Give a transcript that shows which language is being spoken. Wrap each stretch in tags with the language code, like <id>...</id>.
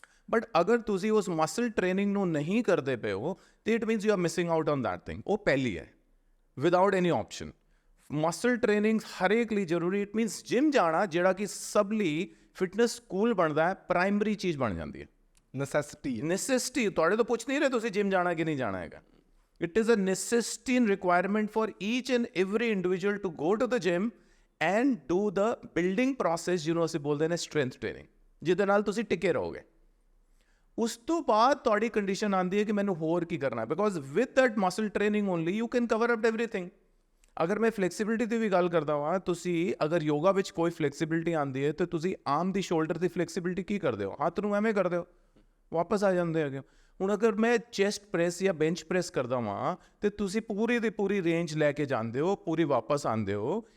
<pa>But ਅਗਰ ਤੁਸੀਂ ਉਸ ਮਸਲ ਟ੍ਰੇਨਿੰਗ ਨੂੰ ਨਹੀਂ ਕਰਦੇ ਪਏ ਹੋ ਤੇ</pa> <en>It means you are missing out on that thing.</en> <pa>ਉਹ ਪਹਿਲੀ ਹੈ,</pa> <en>Without any option.</en> <pa>ਮਸਲ ਟ੍ਰੇਨਿੰਗ ਹਰੇਕ ਲਈ ਜ਼ਰੂਰੀ। ਇਟ ਮੀਨਸ ਜਿਮ ਜਾਣਾ, ਜਿਹੜਾ ਕਿ ਸਭ ਲਈ ਫਿਟਨੈਸ ਸਕੂਲ ਬਣਦਾ ਹੈ, ਪ੍ਰਾਇਮਰੀ ਚੀਜ਼ ਬਣ ਜਾਂਦੀ ਹੈ। ਨੈਸੈਸਿਟੀ। ਤੁਹਾਡੇ ਤੋਂ ਪੁੱਛ ਨਹੀਂ ਰਹੇ ਤੁਸੀਂ ਜਿਮ ਜਾਣਾ ਕਿ ਨਹੀਂ ਜਾਣਾ ਹੈਗਾ।</pa> <en>It is a necessity and requirement for each and every individual to go to the gym and do the building process,</en> <pa>ਜਿਹਨੂੰ ਅਸੀਂ ਬੋਲਦੇ ਨੇ strength training, ਜਿਹਦੇ ਨਾਲ ਤੁਸੀਂ ਟਿਕੇ ਰਹੋਗੇ। ਉਸ ਤੋਂ ਬਾਅਦ ਤੁਹਾਡੀ ਕੰਡੀਸ਼ਨ ਆਉਂਦੀ ਹੈ ਕਿ ਮੈਨੂੰ ਹੋਰ ਕੀ ਕਰਨਾ ਹੈ,</pa> <en>Because with that muscle training only you can cover up everything.</en> <pa>ਅਗਰ ਮੈਂ ਫਲੈਕਸੀਬਿਲਿਟੀ ਦੀ ਵੀ ਗੱਲ ਕਰਦਾ ਹਾਂ, ਤੁਸੀਂ ਅਗਰ ਯੋਗਾ ਵਿੱਚ ਕੋਈ ਫਲੈਕਸੀਬਿਲਿਟੀ ਆਉਂਦੀ ਹੈ ਤੇ ਤੁਸੀਂ ਆਰਮ ਦੀ ਸ਼ੋਲਡਰ ਦੀ ਫਲੈਕਸੀਬਿਲਿਟੀ ਕੀ ਕਰਦੇ ਹੋ? ਹੱਥ ਨੂੰ ਐਵੇਂ ਕਰਦੇ ਹੋ, ਵਾਪਸ ਆ ਜਾਂਦੇ ਹੈਗੇ। ਹੁਣ ਅਗਰ ਮੈਂ ਚੈਸਟ ਪ੍ਰੈਸ ਜਾਂ ਬੈਂਚ ਪ੍ਰੈਸ ਕਰਦਾ ਹਾਂ ਤੇ ਤੁਸੀਂ ਪੂਰੀ ਦੀ ਪੂਰੀ ਰੇਂਜ ਲੈ ਕੇ ਜਾਂਦੇ ਹੋ, ਪੂਰੀ ਵਾਪਸ ਆਉਂਦੇ ਹੋ।</pa>